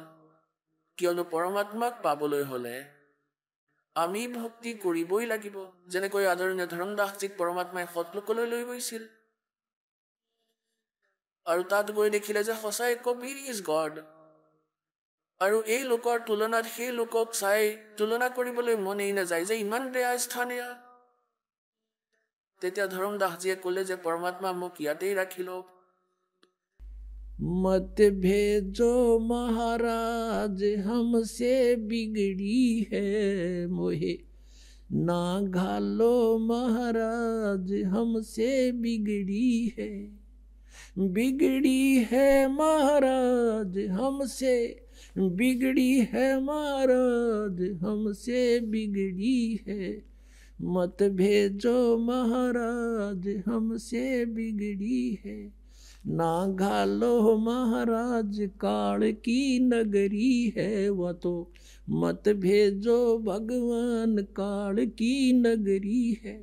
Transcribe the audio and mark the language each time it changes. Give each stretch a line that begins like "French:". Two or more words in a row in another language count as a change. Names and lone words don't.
Assamese: কিয়নো পৰমাত্মাক পাবলৈ হ'লে আমি ভক্তি কৰিবই লাগিব, যেনেকৈ আদৰণীয় ধৰমদাসজীক পৰমাত্মাই সৎলোকলৈ লৈ গৈছিল, আৰু তাত গৈ দেখিলে যে সঁচাই কবিৰ
English: is God.
Assamese: আৰু এই লোকৰ তুলনাত সেই লোকক চাই তুলনা কৰিবলৈ মনেই নাযায় যে ইমান বেয়া স্থান এয়া। তেতিয়া ধৰমদাসজীয়ে ক'লে যে পৰমাত্মা মোক ইয়াতেই ৰাখি লওক।
Hindi: मत भेजो महाराज हमसे बिगड़ी है मोहे, ना घालो महाराज हमसे बिगड़ी है, बिगड़ी है महाराज हमसे, बिगड़ी है महाराज हमसे बिगड़ी है, मत भेजो महाराज हमसे बिगड़ी है, ना घालो महाराज काल की नगरी है, वह तो मत भेजो भगवान काल की नगरी है।